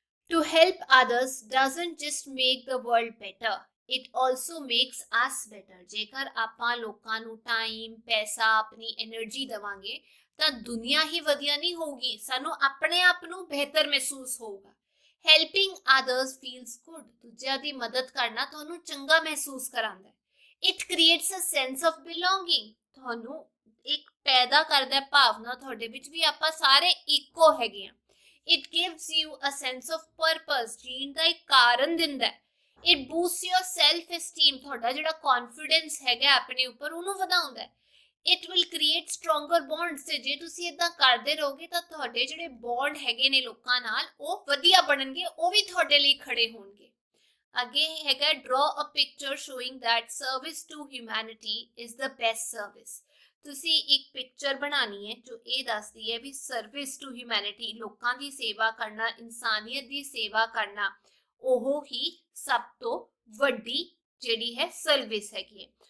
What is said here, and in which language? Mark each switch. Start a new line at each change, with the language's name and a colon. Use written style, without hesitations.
English: To help others doesn't just make the world better, it also makes us better,
Punjabi: ਜੇਕਰ ਆਪਾਂ ਲੋਕਾਂ ਨੂੰ time, ਪੈਸਾ, ਆਪਣੀ ਐਨਰਜੀ ਦੇਵਾਂਗੇ ਤਾਂ ਦੁਨੀਆ ਹੀ ਵਧੀਆ ਨਹੀਂ ਹੋਊਗੀ, ਸਾਨੂੰ ਆਪਣੇ ਆਪ ਨੂੰ ਬਿਹਤਰ ਮਹਿਸੂਸ ਹੋਊਗਾ।
English: Helping others feels good,
Punjabi: ਦੂਜਿਆਂ ਦੀ ਮਦਦ ਕਰਨਾ ਤੁਹਾਨੂੰ ਚੰਗਾ ਮਹਿਸੂਸ ਕਰਾਉਂਦਾ ਹੈ।
English: It creates a sense of belonging,
Punjabi: ਤੁਹਾਨੂੰ ਇੱਕ ਪੈਦਾ ਕਰਦਾ ਭਾਵਨਾ ਤੁਹਾਡੇ ਵਿੱਚ ਵੀ ਆਪਾਂ ਸਾਰੇ ਇੱਕੋ ਹੈਗੇ ਹਾਂ।
English: It gives you a sense of purpose,
Punjabi: ਜੀਣ ਦਾ ਇੱਕ ਕਾਰਨ ਦਿੰਦਾ ਹੈ।
English: It boosts your self-esteem,
Punjabi: ਤੁਹਾਡਾ ਜਿਹੜਾ confidence ਹੈਗਾ ਆਪਣੇ ਉੱਪਰ ਉਹਨੂੰ ਵਧਾਉਂਦਾ ਹੈ।
English: It will create stronger bonds,
Punjabi: ਤੇ ਜੇ ਤੁਸੀਂ ਇਦਾਂ ਕਰਦੇ ਰਹੋਗੇ ਤਾਂ ਤੁਹਾਡੇ ਜਿਹੜੇ ਬੌਂਡ ਹੈਗੇ ਨੇ ਲੋਕਾਂ ਨਾਲ ਉਹ ਵਧੀਆ ਬਣਨਗੇ, ਉਹ ਵੀ ਤੁਹਾਡੇ ਲਈ ਖੜੇ ਹੋਣਗੇ। ਅੱਗੇ ਹੈਗਾ
English: draw a picture showing that service to humanity is the best service,
Punjabi: ਤੁਸੀਂ ਇੱਕ ਪਿਕਚਰ ਬਣਾਉਣੀ ਹੈ ਜੋ ਇਹ ਦੱਸਦੀ ਹੈ ਵੀ ਸਰਵਿਸ ਟੂ ਹਿਊਮੈਨਿਟੀ, ਲੋਕਾਂ ਦੀ ਸੇਵਾ ਕਰਨਾ, ਇਨਸਾਨੀਅਤ ਦੀ ਸੇਵਾ ਕਰਨਾ, ਉਹ ਹੀ ਸਭ ਤੋਂ ਵੱਡੀ ਜਿਹੜੀ ਹੈ ਸਰਵਿਸ ਹੈਗੀ ਹੈ।